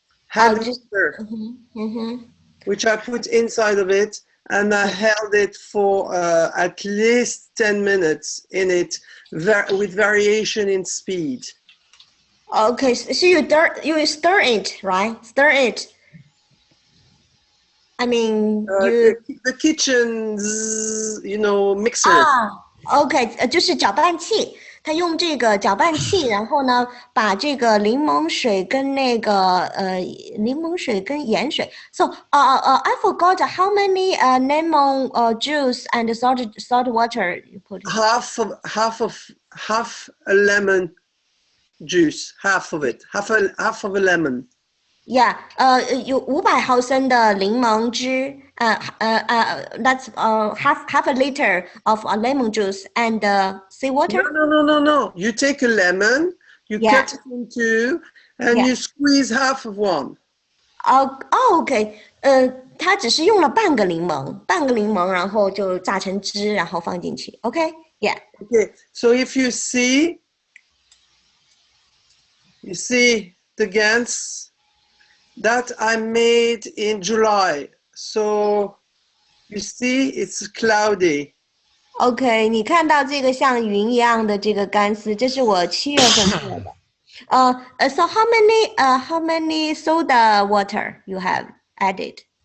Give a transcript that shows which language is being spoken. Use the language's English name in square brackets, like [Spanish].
[English] Hand mixer. Which I put inside of it, and I held it for at least 10 minutes in it, with variation in speed. Okay, so you stir it, right? Stir it. I mean, the kitchen, you know, mixer. [Chinese] OK， 就是搅拌器。他用这个搅拌器，然后呢，把这个柠檬水跟那个柠檬水跟盐水。 [English] So I forgot how many lemon juice and salt water you put. Half a lemon juice, half of it, half of a lemon. Yeah, [Chinese] 有500毫升的柠檬汁， [English] that's half a liter of lemon juice and sea water. No. You take a lemon, you cut it in two, and you squeeze half of one. [Chinese] OK， 它只是用了半个柠檬，然后就榨成汁，然后放进去。 [English] OK， Okay, so if you see the GANs that I made in July. So you see it's cloudy. [Chinese] OK， 你看到这个像云一样的这个干丝，这是我7月份做的。 [English] So how many soda water you have added?